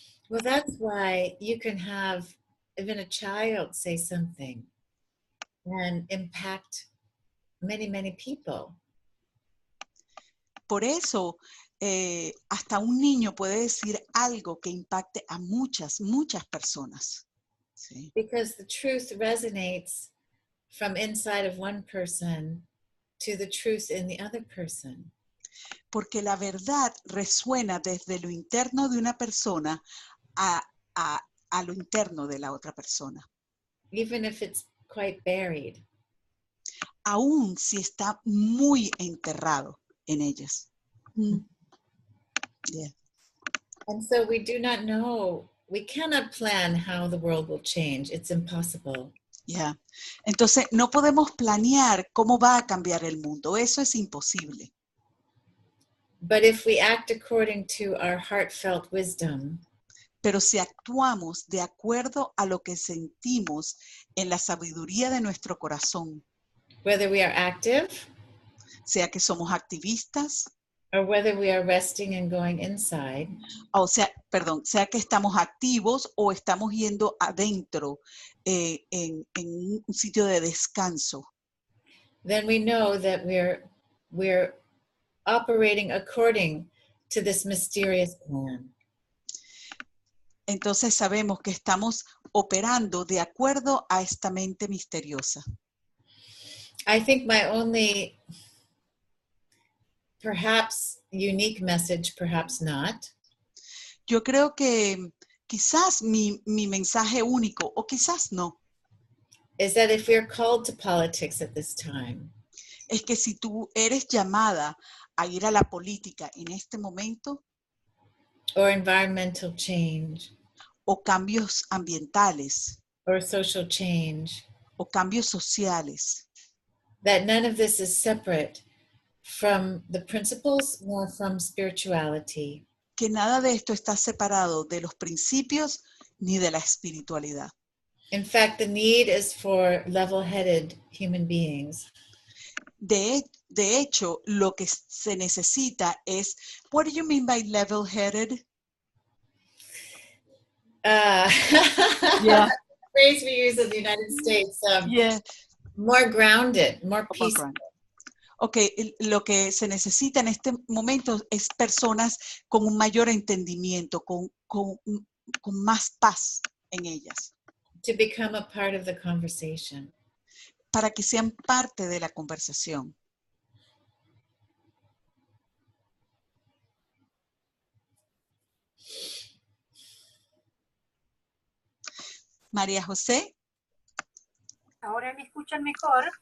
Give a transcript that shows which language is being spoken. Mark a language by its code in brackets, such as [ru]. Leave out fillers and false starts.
[en] Well, that's why you can have even a child say something and impact many, many people. [es] Por eso, hasta un niño puede decir algo que impacte a muchas, muchas personas. ¿Sí? [en] Because the truth resonates from inside of one person to the truth in the other person. [es] Porque la verdad resuena desde lo interno de una persona a lo interno de la otra persona. [en] Even if it's quite buried. [es] Aún si está muy enterrado en ellas. [en] Yeah. And so we do not know, we cannot plan how the world will change. It's impossible. Yeah. [es] Entonces, no podemos planear cómo va a cambiar el mundo. Eso es imposible. [en] But if we act according to our heartfelt wisdom, [es] pero si actuamos de acuerdo a lo que sentimos en la sabiduría de nuestro corazón, [en] whether we are active, [es] sea que somos activistas, [en] or whether we are resting and going inside, [es] sea que estamos activos o estamos yendo adentro en un sitio de descanso, [en] then we know that we're operating according to this mysterious plan. [es] Entonces sabemos que estamos operando de acuerdo a esta mente misteriosa. [en] I think my only perhaps unique message, perhaps not, [es] Yo creo que quizás mi mensaje único, o quizás no, [en] is that if we're called to politics at this time, [es] es que si tú eres llamada a ir a la política en este momento, [en] or environmental change, [es] o cambios ambientales, [en] or social change, [es] o cambios sociales, [en] that none of this is separate from the principles nor from spirituality. [es] que nada de esto está separado de los principios ni de la espiritualidad. [en] In fact, the need is for level-headed human beings. [es] De hecho, lo que se necesita es, [en] what do you mean by level-headed? Yeah. Phrase we use in the United States. Yeah. More grounded, more peaceful. [es] Ok, lo que se necesita en este momento es personas con un mayor entendimiento, con más paz en ellas. [en] To become a part of the conversation. [es] Para que sean parte de la conversación. María José. ¿Ahora me escuchan mejor?